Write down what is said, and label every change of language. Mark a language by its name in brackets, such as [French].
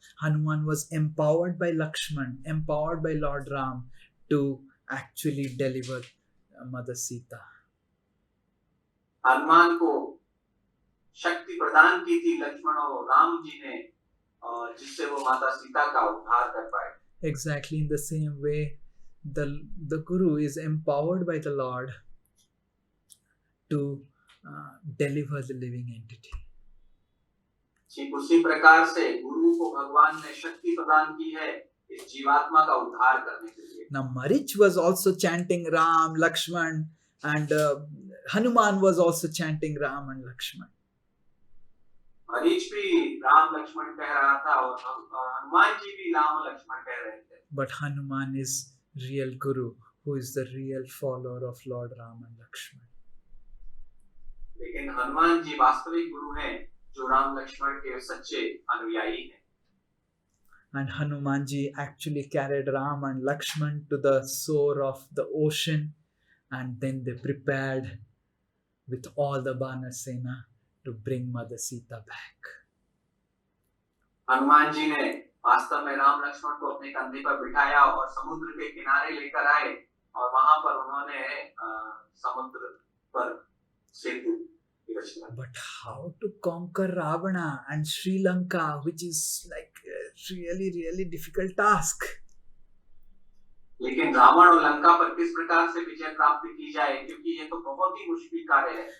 [English] Hanuman was empowered by Lakshman, empowered by Lord Ram to actually deliver Mother Sita. [Hindi] Hanuman को शक्ति प्रदान की थी लक्ष्मण और राम जी ने, जिससे वो माता सीता का उद्धार कर पाए। [English] Exactly in the same way, the Guru is empowered by the Lord to deliver the living entity. [Hindi] ठीक उसी प्रकार से गुरु को भगवान ने शक्ति प्रदान की है इस जीवात्मा का उद्धार करने के लिए। [English] Now Marich was also chanting Ram, Lakshman, and Hanuman was also chanting Ram and Lakshman. [Hindi] मरीच भी राम लक्ष्मण कह रहा था और हनुमान जी भी राम लक्ष्मण कह रहे थे। [English] But Hanuman is real Guru, who is the real follower of Lord Ram and Lakshman. [Hindi] लेकिन हनुमान जी वास्तविक गुरु हैं जो राम लक्ष्मण के सच्चे अनुयायी हैं। [English] And Hanuman ji actually carried Ram and Lakshman to the shore of the ocean, and then they prepared with all the Banar Sena to bring Mother Sita back. [Hindi] Hanuman ji ने वास्तव में राम लक्ष्मण को अपने कंधे पर बिठाया और समुद्र के किनारे लेकर आए और वहां पर उन्होंने समुद्र पर सेतु की रचना। [English] But how to conquer Ravana and Sri Lanka, which is like a really difficult task. [Hindi] लेकिन रावण और लंका पर किस प्रकार से विजय प्राप्त की जाए, क्योंकि ये तो बहुत ही मुश्किल कार्य है।